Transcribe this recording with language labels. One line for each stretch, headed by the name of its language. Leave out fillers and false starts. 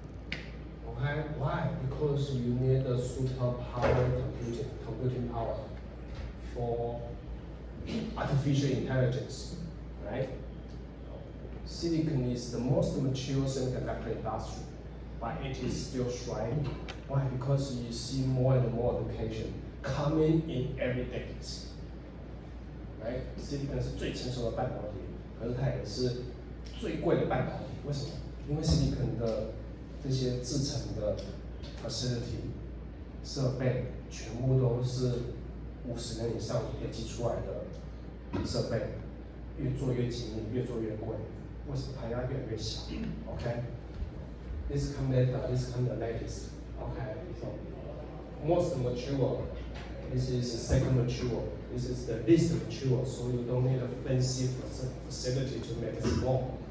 English: Okay, why? Because you need a super power computing power for artificial intelligence, right? Silicon is the most mature semiconductor industry, but it is still thriving. Why? Because you see more and more application coming in every decade, right?
Chinese: Silicon 是最成熟的半导体，可是它也是最贵的半导体。为什么？因为 Silicon 的这些制成的 facility 设备全部都是50年以上累积出来的设备，越做越精密，越做越贵。为什么它要越来越小
English: ？OK， this come later, this come the latest. OK, so most mature, this is the second mature, this is the least mature, so you don't need a fancy facility to make it small.